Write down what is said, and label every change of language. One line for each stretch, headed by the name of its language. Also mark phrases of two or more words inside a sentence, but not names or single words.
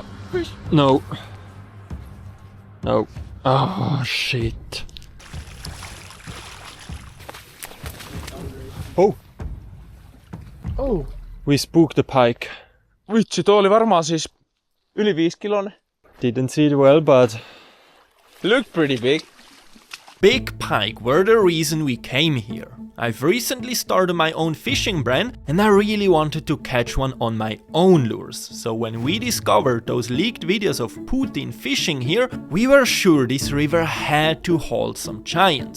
English: No. No. Oh, shit. Oh. Oh. We spooked the pike.
Finnish: Vitsi, tuo oli varmaan siis yli 5 kiloinen.
English: Didn't see it well, but Looked pretty big. Big pike were the reason we came here. I've recently started my own fishing brand and I really wanted to catch one on my own lures. So when we discovered those leaked videos of Putin fishing here, we were sure this river had to hold some giants.